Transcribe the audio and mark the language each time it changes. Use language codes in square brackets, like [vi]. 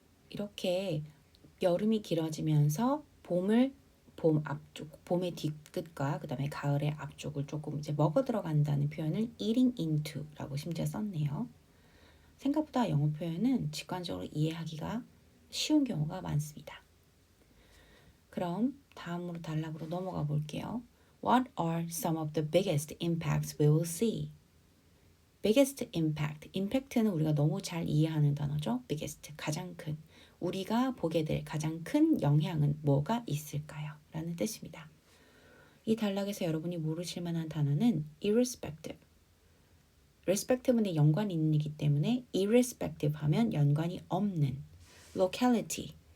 [ko] 이렇게 여름이 길어지면서 봄 앞쪽, 봄의 뒤끝과 그 다음에 가을의 앞쪽을 조금 이제 먹어 들어간다는 표현을 eating into라고 심지어 썼네요. 생각보다 영어 표현은 직관적으로 이해하기가 쉬운 경우가 많습니다. 그럼 다음으로 단락으로 넘어가 볼게요. [en] What are some of the biggest impacts we will see? biggest impact. [ko] impact는 우리가 너무 잘 이해하는 단어죠. biggest, 가장 큰. 우리가 보게 될 가장 큰 영향은 뭐가 있을까요? 라는 뜻입니다. 이 단락에서 여러분이 모르실 만한 단어는 irrespective. respective는 연관이 있는 이기 때문에 irrespective 하면 연관이 없는. locality.